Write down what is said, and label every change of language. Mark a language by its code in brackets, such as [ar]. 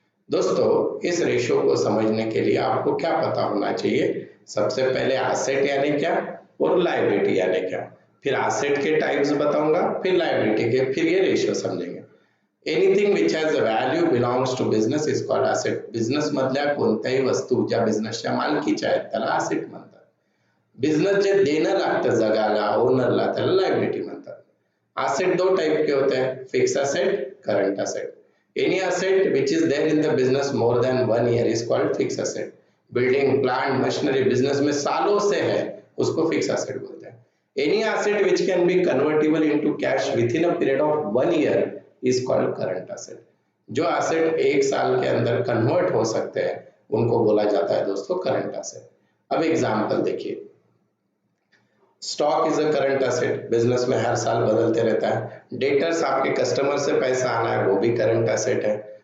[hi] दोस्तों इस रेशियो को समझने के लिए आपको क्या पता होना चाहिए, सबसे पहले एसेट यानी क्या और लायबिलिटी यानी क्या। फिर एसेट के टाइप्स बताऊंगा, फिर लायबिलिटी के, फिर ये रेशियो समझेंगे। [en] Anything which has a value belongs to business is called asset. [mr] Business मधल्या कोणत्याही वस्तू ज्या बिझनेसच्या मालकीच्या आहेत त्याला एसेट म्हणतात। बिझनेस जे देणं लागतं जगाला, ओनरला, त्याला लायबिलिटी म्हणतात। [hi] एसेट 2 टाइप के होते हैं, fix asset, current asset. [en] Any asset which is there in the business more than 1 year is called fixed asset। [hi] Building, plant, machinery business में सालों से है, उसको फिक्स एसेट बोलते हैं। [en] Any asset which can be convertible into cash within a period of 1 year is called current asset। [hi] जो asset 1 साल के अंदर कन्वर्ट हो सकते हैं उनको बोला जाता है दोस्तों करंट एसेट। अब एग्जांपल देखिए, stock is a current asset, business में हर साल बदलते रहता है। डेटर्स, आपके कस्टमर से पैसा आना है, वो भी करंट एसेट है।